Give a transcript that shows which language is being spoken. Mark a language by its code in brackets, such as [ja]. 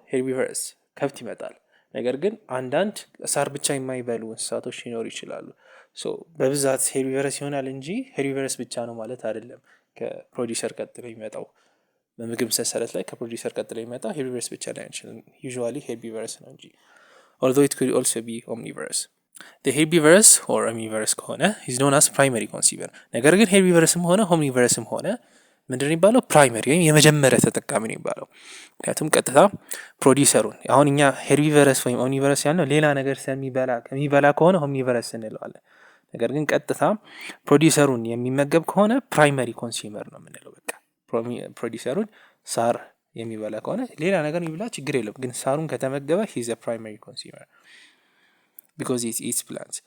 [am] herbivores ከብት ይመጣል። ነገር ግን አንዳንድ ሳር ብቻ የማይበሉ እንስሳቶች ሊኖሩ ይችላሉ። ሶ በብዛት herbivores ይሆናል እንጂ herbivores ብቻ ነው ማለት አይደለም። ከፕሮዲውሰር ቀጥሎ ይመጣው በምግብ ሰንሰለት ላይ ከፕሮዲውሰር ቀጥሎ ይመጣ herbivores ብቻ ላይሆን ይችላል። usually herbivores ነው እንጂ [en] although it could also be omnivorous. [am] The herbivorous or omnivorous ከሆነ [en] is known as primary consumer። [am] ነገር ግን herbivorousም ሆነ omnivorousም ሆነ ምንድነው የሚባለው? ፕራይመሪ ወይም የመጀመሪያ ተጠቃሚ ነው የሚባለው። ምክንያቱም ቀጥታ ፕሮዲውሰሩን አሁን እኛ herbivorous ወይም omnivorous ያልነው ሌላ ነገር ከሚበላ ከሆነ omnivorous እንለዋለን። ነገር ግን ቀጥታ ፕሮዲውሰሩን የሚመገብ ከሆነ ፕራይመሪ ኮንሱመር ነው የምንለው። በቃ ፕሮዲውሰሩን ሳር የሚበላ ከሆነ ሌላ ነገር የሚበላ ችግር የለም። ግን ሳሩን ከተመገበ [en] he is a primary consumer because it eats plants.